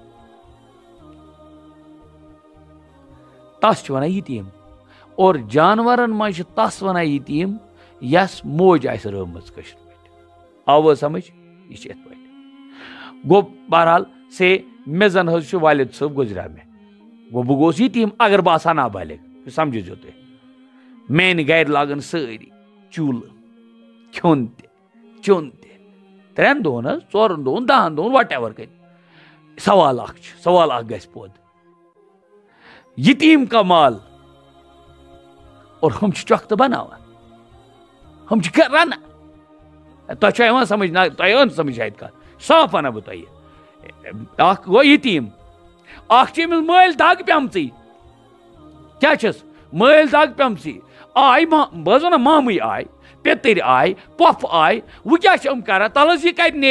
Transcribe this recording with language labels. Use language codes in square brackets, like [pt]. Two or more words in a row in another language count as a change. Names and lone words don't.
[ks] تس چھِ ونان یتیٖم اور جانورن منٛز چھِ تس ونان یتیٖم یس موج آسہِ رٲومٕژ کٲشِر پٲٹھۍ آو حظ سمجھ یہ چھِ یِتھ پٲٹھۍ گوٚو بہرحال سے مےٚ زن حظ چھُ والد صٲب گُزریو مےٚ گوٚو بہٕ گوس یتیٖم اگر بہٕ آسہا نابالغ سمجھِزیو تُہۍ میانہِ گرِ لاگن سٲری چوٗلہٕ کھیوٚن تہِ چیوٚن تہِ 3 دۄہن حظ 4 دۄہن 10 دۄہن وٹ ایور کٔرِتھ سوال اکھ چھُ سوال اکھ گژھِ پوٚد [ur] یتیٖم کا مال اور ہم [ks] چھِ چۄکھتہٕ بناوان ہم چھِ رنان تۄہہِ چھا یِوان سمجھ نہ تۄہہِ یِوان سمجھ شاید کتھ صاف ونہٕ بہٕ تۄہہِ اکھ گوٚو یتیٖم اکھ چھِ أمِس مٲلۍ دگ پیمژٕے کیٛاہ چھس مٲلۍ دگ پیمژٕے آے بہٕ حظ ونان مامٕے آے پیٚتٕرۍ آے پۄپھ آے وۄنۍ کیٛاہ چھِ یِم کران تل حظ یہِ کتہِ نیرِ